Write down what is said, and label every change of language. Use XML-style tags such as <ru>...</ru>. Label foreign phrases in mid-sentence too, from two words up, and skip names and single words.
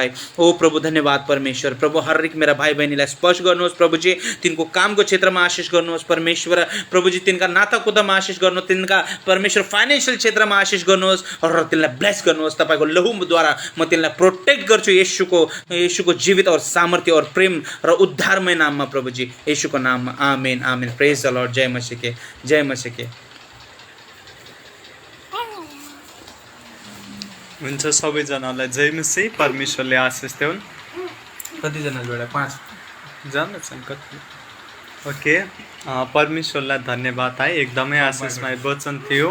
<ne>भाइ ओ प्रभु धन्यवाद परमेश्वर। प्रभु हरेक मेरा भाइ बहिनीलाई स्पर्श गर्नुहोस् प्रभुजी, तिनको कामको क्षेत्रमा आशिष गर्नुहोस् परमेश्वर। प्रभुजी तिनका नाताकुतामा आशिष गर्नुहोस्, तिनका परमेश्वर फाइनेन्सियल क्षेत्रमा आशिष गर्नुहोस् र तिनलाई ब्लेस गर्नुहोस्। तपाईँको लहुद्वारा म तिनलाई प्रोटेक्ट गर्छु येशूको जीवित और सामर्थ्य और प्रेम र उद्धारमय नाममा प्रभुजी, येशूको नाममा आमेन आमेन।</ne> <en>Praise the Lord.</en> <hi>जय मसीह के, जय मसीह के।</hi> <ne>हुन्छ, सबैजनालाई जय मसीह, परमेश्वरले आशिष देऊन्। कतिजना जोडा? 5 जना छन् कति? ओके, परमेश्वरलाई धन्यवाद है, एकदमै आशिषमय वचन थियो।</ne>